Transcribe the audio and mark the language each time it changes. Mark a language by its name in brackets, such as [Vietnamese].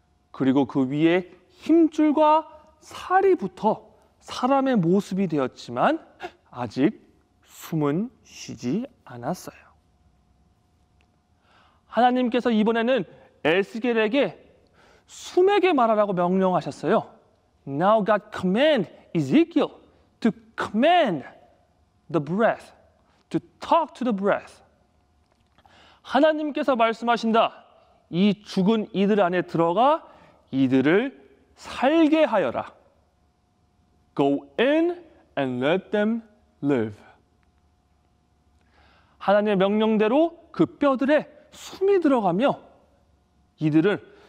[Korean] 그리고 그 위에 힘줄과 살이 붙어 사람의 모습이 되었지만 아직 숨은 쉬지 않았어요. 하나님께서 이번에는 에스겔에게 숨에게 말하라고 명령하셨어요. [English] Now God command Ezekiel to command the breath, to talk to the breath. [Korean] 하나님께서 말씀하신다. 이 죽은 이들 안에 들어가 이들을 살게 하여라. [English] Go in and let them live. [Korean] 하나님의 명령대로 그 뼈들에 숨이 들어가며 이들을